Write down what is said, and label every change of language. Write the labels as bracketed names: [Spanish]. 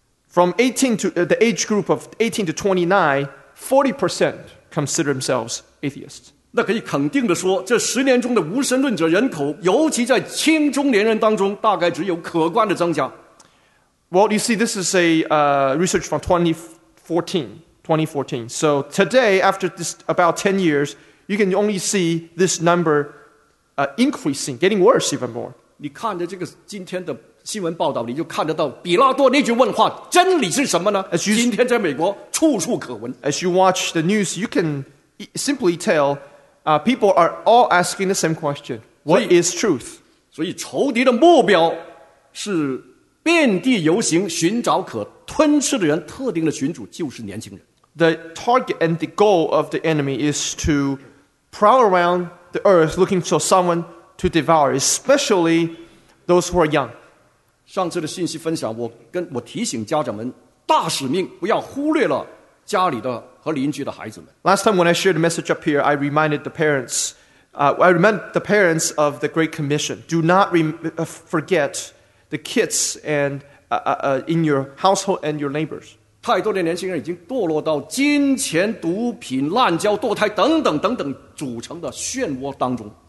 [English] From 18 to the age group of 18 to 29, 40% consider themselves atheists. [Chinese] 那可以肯定的说，这十年中的无神论者人口，尤其在青中年人当中，大概只有可观的增加。 [English] Well, you see, this is a research from 2014. So today, after this about 10 years, you can only see this number increasing, getting worse even more. [Chinese] 你看着这个今天的新闻报道，你就看得到比拉多那句问话，真理是什么呢？ [English] As you, [Chinese] 今天在美国处处可闻。 [English] As you watch the news, you can simply tell, people are all asking the same question. What is truth? [Chinese] 所以仇敌的目标是遍地游行，寻找可吞吃的人，特定的群组就是年轻人。 [English] The target and the goal of the enemy is to prowl around the earth looking for someone to devour, especially those who are young. [Chinese] 上次的信息分享，我提醒家长们，大使命不要忽略了家里的和邻居的孩子们。 [English] Last time when I shared a message up here, I reminded the parents of the Great Commission. Do not forget the kids and in your household and your neighbors. [Chinese] 太多的年轻人已经堕落到金钱、毒品、滥交、堕胎等等等等组成的漩涡当中。